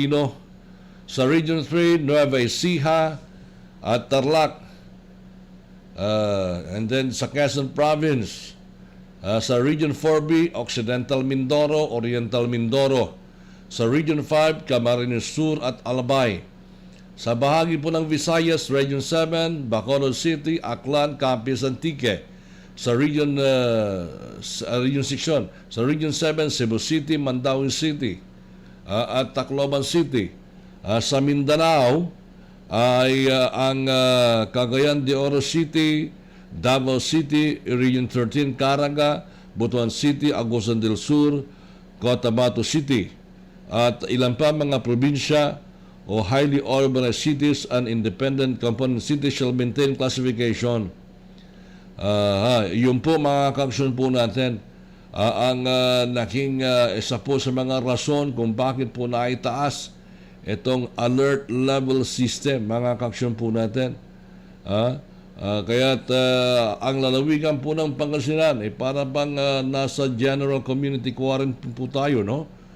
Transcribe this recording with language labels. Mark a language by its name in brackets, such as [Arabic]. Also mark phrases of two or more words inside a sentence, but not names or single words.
[Filipino] Sa Region 3, Nueva Ecija, at Tarlac. [English] And then [Filipino] sa Quezon Province, sa Region 4B, Occidental Mindoro, Oriental Mindoro. Sa Region 5, Camarines Sur at Albay. Sa bahagi po ng Visayas, Region 7, Bacolod City, Aklan, Capiz, Antique. Sa Region 6, sa Region 7, Cebu City, Mandaue City, at Tacloban City. Sa Mindanao ay ang Cagayan de Oro City, Davao City, Region 13, Caraga, Butuan City, Agusan del Sur, Cotabato City. At ilan pa mga probinsya o [English] highly urbanized cities and independent component cities shall maintain classification. [Filipino] Yun po mga kaksyon po natin ang naging isa po sa mga rason kung bakit po naitaas itong alert level system, mga kaksyon po natin. Kaya't ang lalawigan po ng Pangasinan ay para bang nasa [English] general community quarantine [Filipino] po tayo, no?